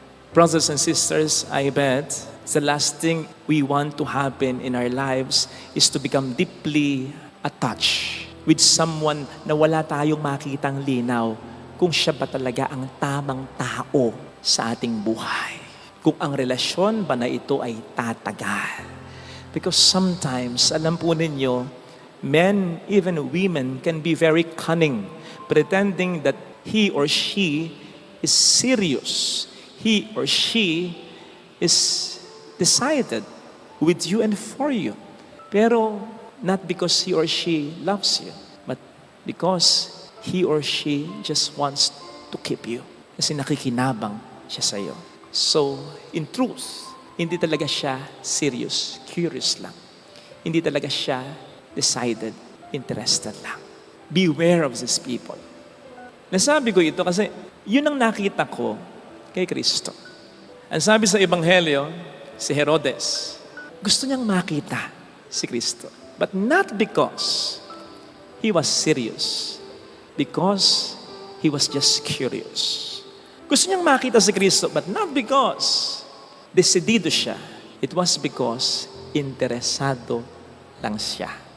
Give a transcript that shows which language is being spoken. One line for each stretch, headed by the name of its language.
English: Brothers and sisters, I bet the last thing we want to happen in our lives is to become deeply attached with someone
Filipino: na wala tayong makitang linaw kung siya ba talaga ang tamang tao sa ating buhay. Kung ang relasyon ba na ito ay tatagal.
English: Because sometimes,
Filipino: alam po ninyo,
English: men, even women, can be very cunning, pretending that he or she is serious. He or she is decided with you and for you.
Filipino: Pero
English: not because he or she loves you, but because he or she just wants to keep you.
Filipino: Kasi nakikinabang siya sa iyo.
English: So, in truth,
Filipino: hindi talaga siya
English: serious, curious
Filipino: lang. Hindi talaga siya
English: decided, interested
Filipino: lang.
English: Beware of these people.
Filipino: Nasabi ko ito kasi yun ang nakita ko kay Kristo. Ang sabi sa Ebanghelyo, si Herodes, gusto niyang makita si Kristo.
English: But not because he was serious. Because he was just curious.
Filipino: Gusto niyang makita si Kristo,
English: but not because
Filipino: desidido siya.
English: It was because
Filipino: interesado lang siya.